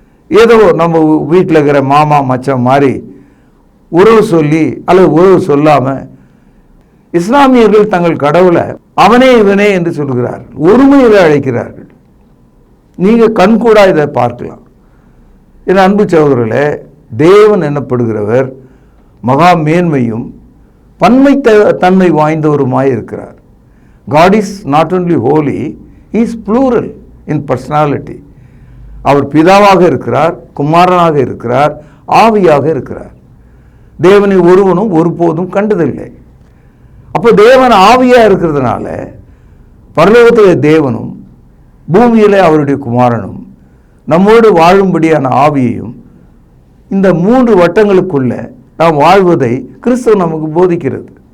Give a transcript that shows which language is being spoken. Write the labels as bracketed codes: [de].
[ta] ஏதோ நம்ம வீட்டில் இருக்கிற மாமா மச்சான் மாதிரி உறவு சொல்லி அல்லது உறவு சொல்லாமல் இஸ்லாமியர்கள் தங்கள் கடவுளை அவனே இவனே என்று சொல்கிறார்கள், ஒருமையை அழைக்கிறார்கள். நீங்கள் கண்கூடா இதை பார்க்கலாம். என் அன்பு சகோதரர்களே, தேவன் எனப்படுகிறவர் மகா மேன்மையும் பன்மை தன்மை வாய்ந்தவருமாய் இருக்கிறார். [en] God is not only holy, he is plural in personality. [ta] அவர் பிதாவாக இருக்கிறார், குமாரனாக இருக்கிறார், ஆவியாக இருக்கிறார். தேவனை ஒருவனும் ஒருபோதும் கண்டதில்லை. அப்போ தேவன் ஆவியாக இருக்கிறதுனால பரலோகத்தில் தேவனும் பூமியில் அவருடைய குமாரனும் நம்மோடு வாழும்படியான ஆவியையும் இந்த 3 வட்டங்களுக்குள்ள நாம் வாழ்வதை கிறிஸ்துவ நமக்கு போதிக்கிறது.